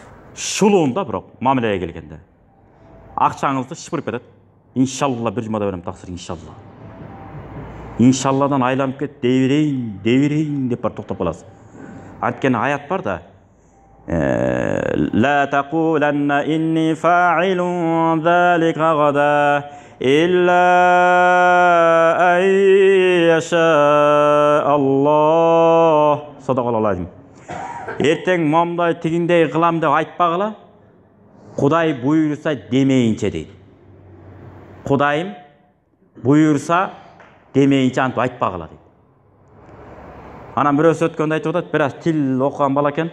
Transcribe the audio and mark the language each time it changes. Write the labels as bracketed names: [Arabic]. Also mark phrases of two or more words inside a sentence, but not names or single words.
[Kyrgyz] шулуында бирок мамилеге келгенде акчаңызды шыпырып кетет. Иншалла бир жумада берем таксир, иншалла. Иншалладан айланып кет, дей деп бар токтоп каласыз. Анткени аят бар да. [Arabic] لا تقولن إني فاعل ذلك غدا إلا أن يشاء الله. صدق الله العظيم. [Kyrgyz] Эртең момдай тигиндей кылам деп айтпагыла. Кудай буйрса демейинче дейт. Кудайым буйрса демейинче антип айтпагыла дейт. Анан бирөөсү өткөндө айтып атат, бираз тил окуган бала экен.